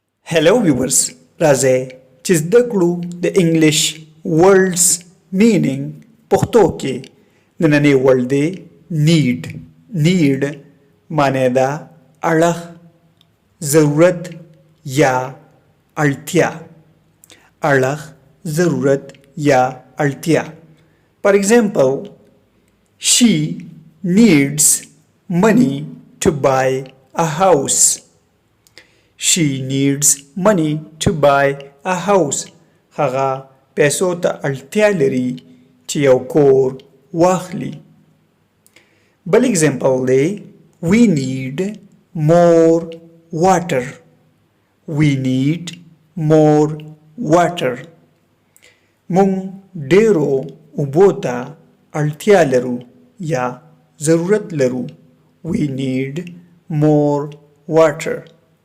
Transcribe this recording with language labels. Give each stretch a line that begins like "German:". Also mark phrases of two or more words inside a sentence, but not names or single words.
English: Hello viewers,
Pashto: راځئ چې زده کړو د
English: English words meaning
Pashto: پښتو کې نننی ورډ دی نیډ معنی ده اړخ ضرورت یا اړتیا اړخ ضرورت یا اړتیا
English: For example, she needs money to buy a house. She needs money to buy a house.
Pashto: هغه پیسو ته اړتیا لري چې یو کور واخلي. بل اگزامپل دی
English: We need more water. We need more water.
Pashto: مونږ ډیرو اوبو ته اړتیا لرو یا ضرورت لرو.
English: We need more water.